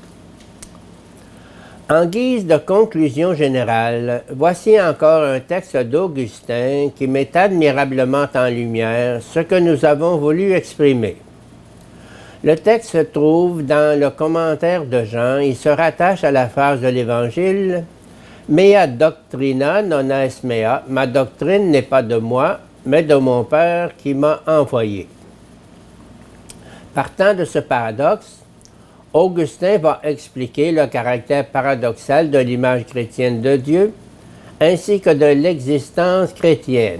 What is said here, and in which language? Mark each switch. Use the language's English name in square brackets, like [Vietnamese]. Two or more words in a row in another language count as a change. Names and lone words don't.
[French] En guise de conclusion générale, voici encore un texte d'Augustin qui met admirablement en lumière ce que nous avons voulu exprimer. Le texte se trouve dans le commentaire de Jean. Il se rattache à la phrase de l'Évangile « [Latin] Mea doctrina non est mea [French] » « Ma doctrine n'est pas de moi, mais de mon Père qui m'a envoyé ». Partant de ce paradoxe, Augustin va expliquer le caractère paradoxal de l'image chrétienne de Dieu, ainsi que de l'existence chrétienne.